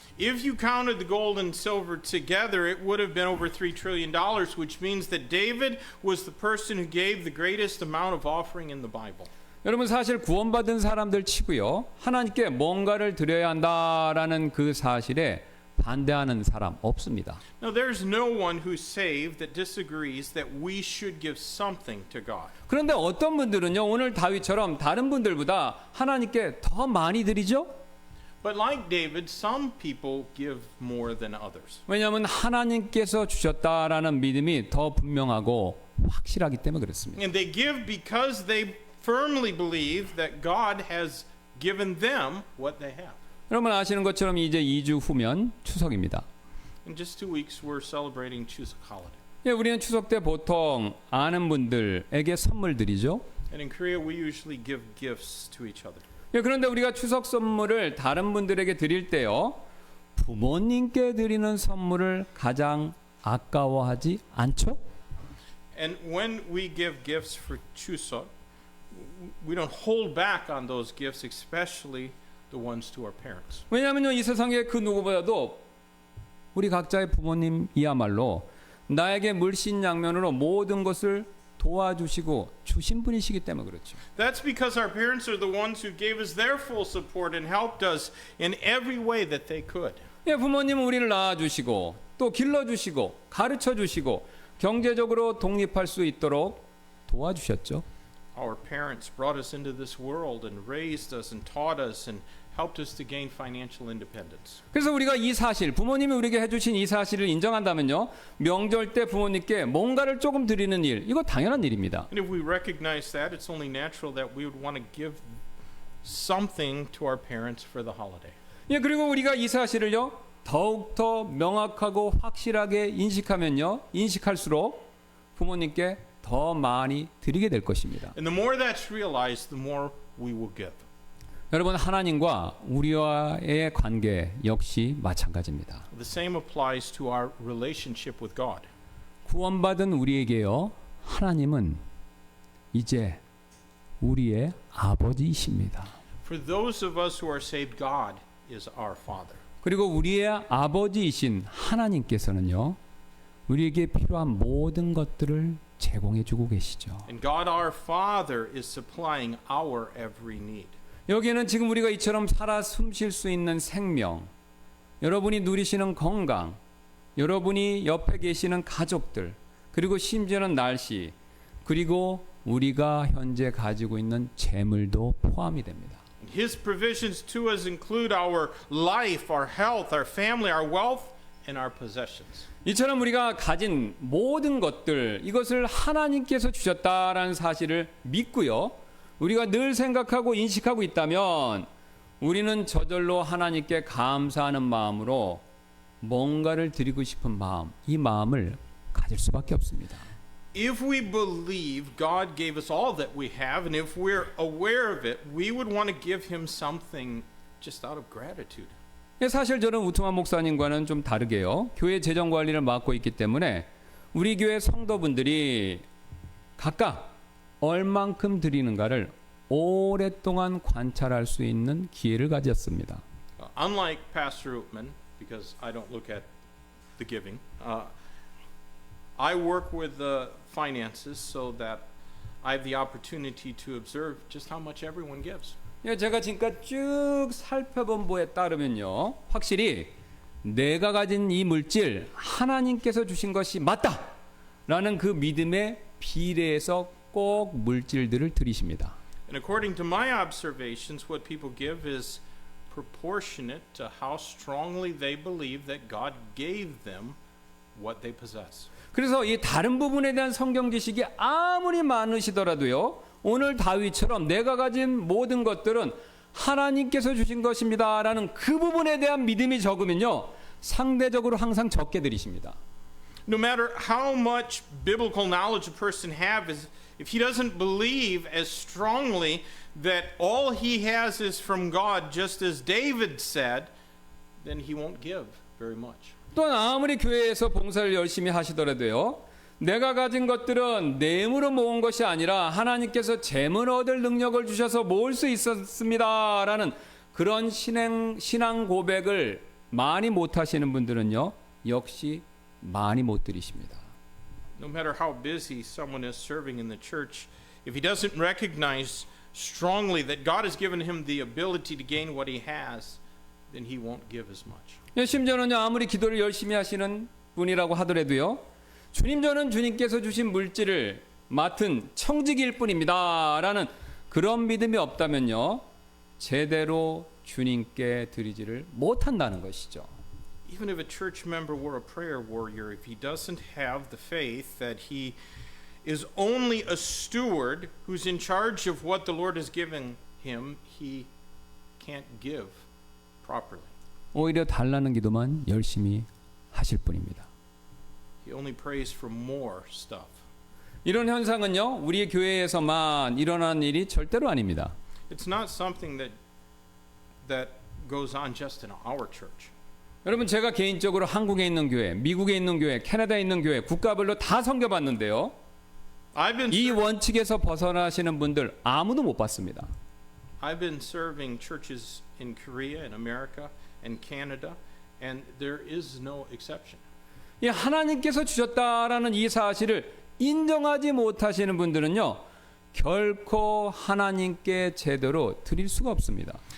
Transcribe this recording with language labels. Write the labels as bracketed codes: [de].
[en] If you counted the gold and silver together, it would have been over $3 trillion, which means that David was the person who gave the greatest amount of offering in the Bible. [ko] 여러분 사실 구원받은 사람들 치고요. 하나님께 뭔가를 드려야 한다라는 그 사실에 반대하는 사람 없습니다. [en] Now, there's no one who's saved that disagrees that we should give something to God. [ko] 그런데 어떤 분들은요. 오늘 다윗처럼 다른 분들보다 하나님께 더 많이 드리죠. [en] But like David, some people give more than others. [ko] 왜냐하면 하나님께서 주셨다라는 믿음이 더 분명하고 확실하기 때문에 그렇습니다. [en] And they give because they firmly believe that God has given them what they have. [ko] 여러분 아시는 것처럼 이제 2주 후면 추석입니다. [en] In just 2 weeks, we're celebrating Chuseok holiday. [ko] 예, 우리는 추석 때 보통 아는 분들에게 선물 드리죠. [en] And in Korea, we usually give gifts to each other. [ko] 예, 그런데 우리가 추석 선물을 다른 분들에게 드릴 때요. 부모님께 드리는 선물을 가장 아까워하지 않죠? [en] And when we give gifts for Chuseok, we don't hold back on those gifts, especially the ones to our parents. [ko] 왜냐하면요 이 세상에 그 누구보다도 우리 각자의 부모님이야말로 나에게 물신양면으로 모든 것을 도와주시고 주신 분이시기 때문에 그렇죠. [en] That's because our parents are the ones who gave us their full support and helped us in every way that they could. [ko] 예, 부모님은 우리를 낳아주시고 또 길러주시고 가르쳐주시고 경제적으로 독립할 수 있도록 도와주셨죠. [en] Our parents brought us into this world and raised us and taught us and helped us to gain financial independence. [ko] 그래서 우리가 이 사실, 부모님이 우리에게 해주신 이 사실을 인정한다면요. 명절 때 부모님께 뭔가를 조금 드리는 일, 이거 당연한 일입니다. [en] And if we recognize that, it's only natural that we would want to give something to our parents for the holiday. [ko] 예, 그리고 우리가 이 사실을요. 더욱더 명확하고 확실하게 인식할수록 부모님께 더 많이 드리게 될 것입니다. [en] And the more that's realized, the more we will give. [ko] 여러분 하나님과 우리와의 관계 역시 마찬가지입니다. [en] The same applies to our relationship with God. [ko] 구원받은 우리에게요. 하나님은 이제 우리의 아버지이십니다. [en] For those of us who are saved, God is our Father. [ko] 그리고 우리의 아버지이신 하나님께서는요. 우리에게 필요한 모든 것들을 제공해 주고 계시죠. [en] And God our Father is supplying our every need. [ko] 여기에는 지금 우리가 이처럼 살아 숨 쉴 수 있는 생명, 여러분이 누리시는 건강, 여러분이 옆에 계시는 가족들, 그리고 심지어는 날씨, 그리고 우리가 현재 가지고 있는 재물도 포함이 됩니다. [en] His provisions to us include our life, our health, our family, our wealth, and our possessions. [ko] 이처럼 우리가 가진 모든 것들, 이것을 하나님께서 주셨다라는 사실을 믿고요. 우리가 늘 생각하고 인식하고 있다면 우리는 저절로 하나님께 감사하는 마음으로 뭔가를 드리고 싶은 마음, 이 마음을 가질 수밖에 없습니다. [en] If we believe God gave us all that we have, and if we're aware of it, we would want to give Him something just out of gratitude. [ko] 사실 저는 우트만 목사님과는 좀 다르게요. 교회 재정 관리를 맡고 있기 때문에 우리 교회 성도분들이 각각 얼만큼 드리는가를 오랫동안 관찰할 수 있는 기회를 가졌습니다. [en] Unlike Pastor Utman, because I don't look at the giving, I work with the finances so that I have the opportunity to observe just how much everyone gives. [ko] 제가 지금까지 쭉 살펴본 바에 따르면요, 확실히 내가 가진 이 물질 하나님께서 주신 것이 맞다라는 그 믿음의 비례해서 꼭 물질들을 드리십니다. [en] And according to my observations, what people give is proportionate to how strongly they believe that God gave them what they possess. [ko] 그래서 이 다른 부분에 대한 성경 지식이 아무리 많으시더라도요, 오늘 다윗처럼 내가 가진 모든 것들은 하나님께서 주신 것입니다라는 그 부분에 대한 믿음이 적으면요, 상대적으로 항상 적게 드리십니다. [en] No matter how much biblical knowledge a person has, if he doesn't believe as strongly that all he has is from God, just as David said, then he won't give very much. [ko] 또 아무리 교회에서 봉사를 열심히 하시더라도요, 내가 가진 것들은 내 힘으로 모은 것이 아니라 하나님께서 재물 얻을 능력을 주셔서 모을 수 있었습니다라는 그런 신앙 고백을 많이 못 하시는 분들은요, 역시 많이 못 드리십니다. [en] No matter how busy someone is serving in the church, if he doesn't recognize strongly that God has given him the ability to gain what he has, then he won't give as much. [ko] 심지어는요, 아무리 기도를 열심히 하시는 분이라고 하더라도요, 주님, 저는 주님께서 주신 물질을 맡은 청지기일 뿐입니다 라는 그런 믿음이 없다면요, 제대로 주님께 드리지를 못한다는 것이죠. [en] Even if a church member were a prayer warrior, if he doesn't have the faith that he is only a steward who's in charge of what the Lord has given him, he can't give properly. [ko] 오히려 달라는 기도만 열심히 하실 뿐입니다. [en] He only prays for more stuff. [ko] 이런 현상은요, 우리 교회에서만 일어나는 일이 절대로 아닙니다. [en] It's not something that goes on just in our church. [ko] 여러분, 제가 개인적으로 한국에 있는 교회, 미국에 있는 교회, 캐나다에 있는 교회, 국가별로 다 섬겨봤는데요, 이 원칙에서 벗어나시는 분들 아무도 못 봤습니다. [en] I've been serving churches in Korea and America and Canada, and there is no exception. [ko] 이 하나님께서 주셨다라는 이 사실을 인정하지 못하시는 분들은요, 결코 하나님께 제대로 드릴 수가 없습니다.